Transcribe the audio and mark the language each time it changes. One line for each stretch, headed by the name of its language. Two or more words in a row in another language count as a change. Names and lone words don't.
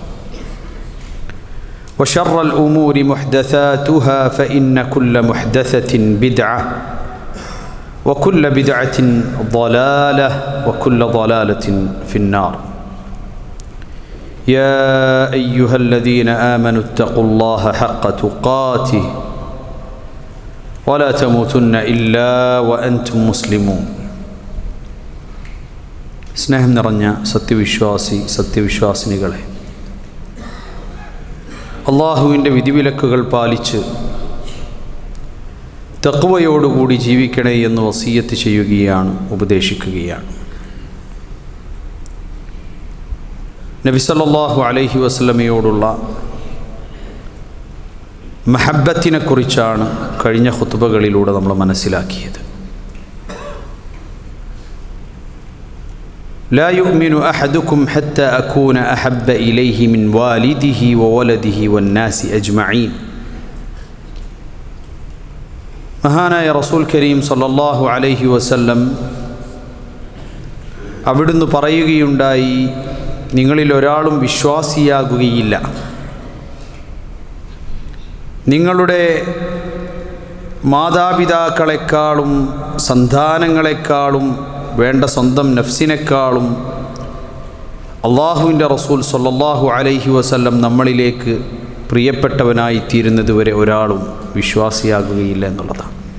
Arabic: وشر الأمور محدثاتها فإن كل محدثة بدعة وكل بدعة ضلالة وكل ضلالة في النار يا أيها الذين آمنوا اتقوا الله حق تقاته ولا تموتن إلا وأنتم مسلمون
Malayalam: സ്നേഹം നിറഞ്ഞ സത്യവിശ്വാസിനികളെ, അള്ളാഹുവിൻ്റെ വിധിവിലക്കുകൾ പാലിച്ച് തഖ്വയോടുകൂടി ജീവിക്കണേ എന്ന് വസിയ്യത്ത് ചെയ്യുകയാണ്, ഉപദേശിക്കുകയാണ്. നബി
Arabic: صلى الله عليه وسلم
Malayalam: മഹബ്ബത്തിനെക്കുറിച്ചാണ് കഴിഞ്ഞ ഖുത്ബകളിലൂടെ നമ്മൾ മനസ്സിലാക്കിയത്.
Arabic: لا يؤمن أحدكم حتى أكون أحب إليه من والده وولده والناس أجمعين.
Malayalam: മഹാനായ
Arabic: رسول كريم صلى الله عليه وسلم
Malayalam: അവിടുന്ന് പറയുകയുണ്ടായി, നിങ്ങളിൽ ഒരാളും വിശ്വാസിയാകുകയില്ല നിങ്ങളുടെ മാതാപിതാക്കളെക്കാളും സന്താനങ്ങളെക്കാളും വേണ്ട സ്വന്തം നഫ്സിനേക്കാളും അള്ളാഹുവിൻ്റെ
Arabic: رسول صلى الله عليه وسلم
Malayalam: നമ്മളിലേക്ക് പ്രിയപ്പെട്ടവനായിത്തീരുന്നത് വരെ ഒരാളും വിശ്വാസിയാകുകയില്ല എന്നുള്ളതാണ്.